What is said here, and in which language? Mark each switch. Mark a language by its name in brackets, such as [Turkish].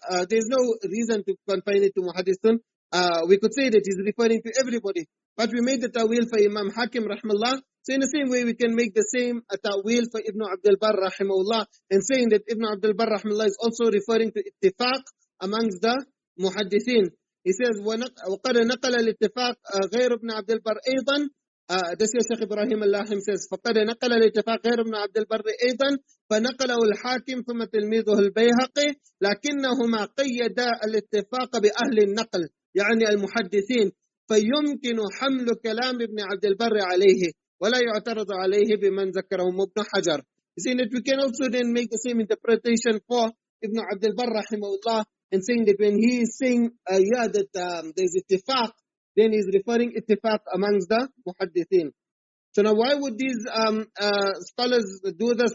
[English] There's no reason to confine it to muhaddithun. We could say that he's referring to everybody, but we made the ta'wil for Imam Hakim rahimahullah. So in the same way, we can make the same ta'wil for Ibn Abdul Barr rahimahullah, and saying that Ibn Abdul Barr rahimahullah is also referring to ittifaq amongst the muhaddithin. He says [Arabic] وقد نقل الاتفاق غير ابن عبد البر أيضا. [English] This is Sheikh Ibrahim al-Lahim says [Arabic] فقد نقل الاتفاق غير ابن عبد البر أيضا فنقله الحاكم ثم تلميذه البيهقي لكنهما قيدا الاتفاق بأهل النقل يعني المحدثين فيمكن حمل كلام ابن عبد البر عليه ولا يعترض عليه بمن ذكرهم ابن حجر. [English] You see that we can also then make the same interpretation for Ibn Abdul Barr rahimahullah, and saying that when he is saying that there is ittifaq, then he is referring ittifaq amongst the muhaddithin. So now why would these scholars do this?